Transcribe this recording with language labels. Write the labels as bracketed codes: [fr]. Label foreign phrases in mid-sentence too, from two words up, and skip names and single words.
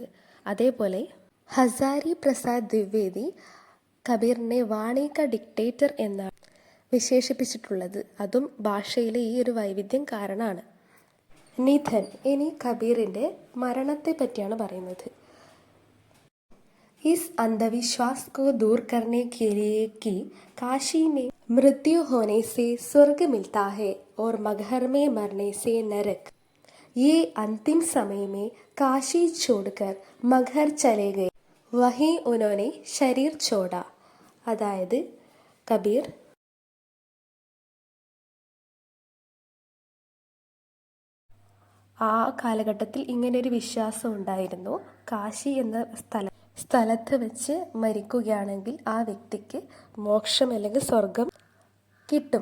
[ml] അതേപോലെ ഹസാരി പ്രസാദ് ദ്വിവേദി കബീറിനെ [hi] वाणी का डिक्टेटर [ml] എന്നാണ് വിശേഷിപ്പിച്ചിട്ടുള്ളത്. അതും ഭാഷയിലെ ഈ ഒരു വൈവിധ്യം കാരണമാണ്. നിധൻ. ഇനി കബീറിന്റെ മരണത്തെ പറ്റിയാണ് പറയുന്നത്. [hi] इस अंधविश्वास को दूर करने के लिए कि काशी में मृत्यु होने से स्वर्ग मिलता है और मगहर में मरने से नरक। ये अंतिम समय में काशी छोड़कर मगहर चले गए, वहीं उन्होंने शरीर छोड़ा. [ml] അതായത് കബീർ ആ കാലഘട്ടത്തിൽ ഇങ്ങനെയൊരു വിശ്വാസം ഉണ്ടായിരുന്നു. കാശി എന്ന സ്ഥലത്ത് വെച്ച് മരിക്കുകയാണെങ്കിൽ ആ വ്യക്തിക്ക് മോക്ഷം അല്ലെങ്കിൽ സ്വർഗം കിട്ടും.